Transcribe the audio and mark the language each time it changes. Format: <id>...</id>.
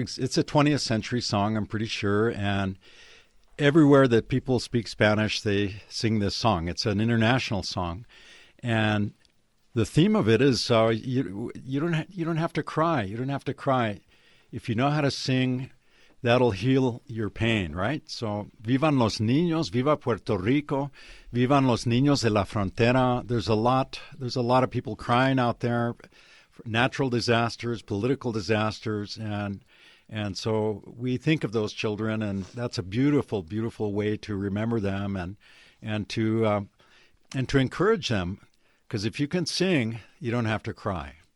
<en>It's a 20th century song, I'm pretty sure. And everywhere that people speak Spanish, they sing this song. It's an international song. And the theme of it is you don't have to cry. You don't have to cry. If you know how to sing, that'll heal your pain, right?</en> <es>So, vivan los niños, viva Puerto Rico, vivan los niños de la frontera.</es> <en>There's a lot of people crying out there, natural disasters, political disasters, and so we think of those children, and that's a beautiful, beautiful way to remember them and to encourage them, because if you can sing, you don't have to cry.</en>